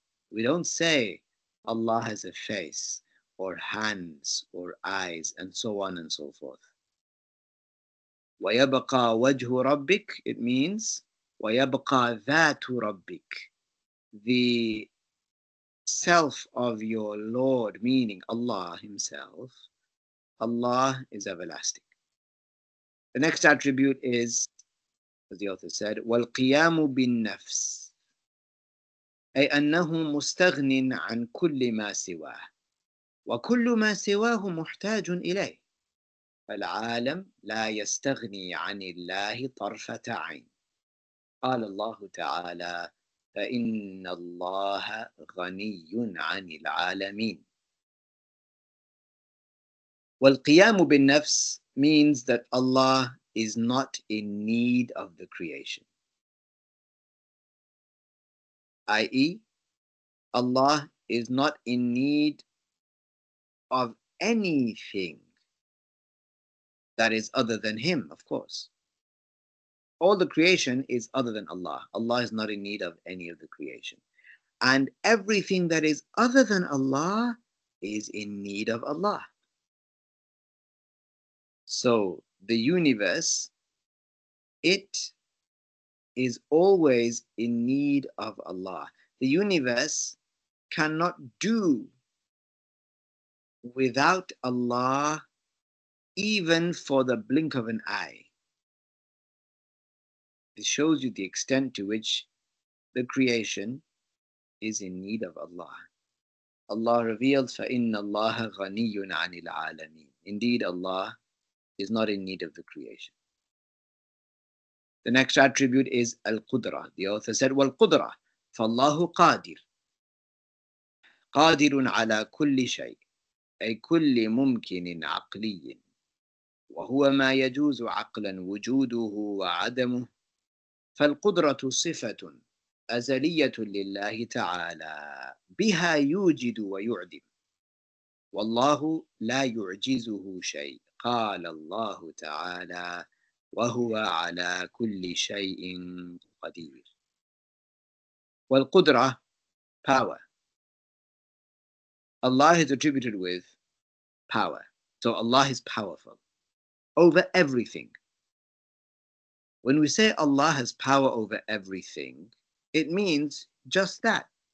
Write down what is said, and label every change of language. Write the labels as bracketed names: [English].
[English] We don't say Allah has a face or hands or eyes and so on and so forth. [Arabic] وَيَبْقَى وَجْهُ رَبِّكَ, [English] it means [Arabic] وَيَبْقَى ذَاتُ رَبِّكَ, [English] the self of your Lord, meaning Allah himself. Allah is everlasting. The next attribute is, as the author said, [Arabic] وَالْقِيَامُ بِالنَّفْسِ, أي أنه مستغن عن كل ما سواه وكل ما سواه محتاج إليه، فالعالم لا يستغني عن الله طرفة عين. قال الله تعالى فإن الله غني عن العالمين. [English] والقيام بالنفس means that Allah is not in need of the creation, i.e., Allah is not in need of anything that is other than Him, of course. All the creation is other than Allah. Allah is not in need of any of the creation. And everything that is other than Allah is in need of Allah. So the universe, it is always in need of Allah. The universe cannot do without Allah even for the blink of an eye. It shows you the extent to which the creation is in need of Allah. Allah revealed, [Arabic] فَإِنَّ اللَّهَ غَنِيٌّ عَنِ الْعَالَمِينَ. [English] Indeed, Allah is not in need of the creation. The next attribute is Al-Qudra. The author said, [Arabic] وَالْقُدْرَةِ فَاللَّهُ قَادِرٌ قادر على كل شيء أي كل ممكن عقلي، وهو ما يجوز عقلا وجوده وعدمه. فالقدرة صفة أزلية لله تعالى بها يوجد ويعدم، والله لا يعجزه شيء. قال الله تعالى وهو على كل شيء قدير. [English] والقدرة, power. Allah is attributed with power. So Allah is powerful over everything. When we say Allah has power over everything, it means just that.